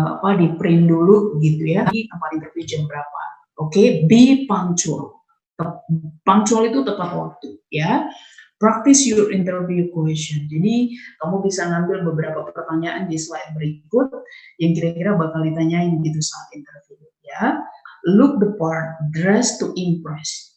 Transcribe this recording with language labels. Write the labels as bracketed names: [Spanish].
[Indonesian] Di print dulu gitu ya, di tempat interview jam berapa. Oke, [English] be punctual. [Indonesian] Punctual itu tepat waktu ya. [English] Practice your interview question. [Indonesian] Jadi kamu bisa ngambil beberapa pertanyaan di slide berikut yang kira-kira bakal ditanyain gitu saat interview ya. [English] Look the part, dress to impress.